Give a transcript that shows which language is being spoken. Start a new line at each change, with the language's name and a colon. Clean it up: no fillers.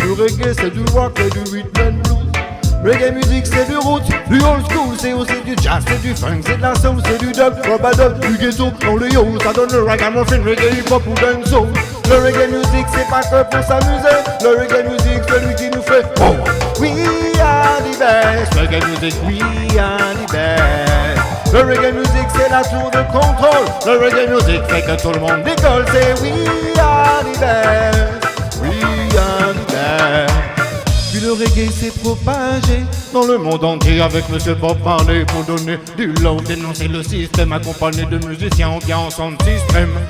French: Le reggae c'est du rock et du rhythm and blues. Reggae music c'est du roots, du old school, c'est aussi du jazz, c'est du funk, c'est de la soul, c'est du dub, dub, du ghetto, dans le yo, ça donne le ragamuffin, reggae hip-hop ou dancehall. Le reggae music c'est pas que pour s'amuser, le reggae music c'est lui qui nous fait
English: oh, we are the best. Reggae music, we are the best.
French: Le reggae music c'est la tour de contrôle, le reggae music fait que tout le monde décolle, c'est
English: we are the best, we are the best.
French: Puis le reggae s'est propagé dans le monde entier avec Monsieur Bob Marley pour donner du love, dénoncer le système accompagné de musiciens bien en son système.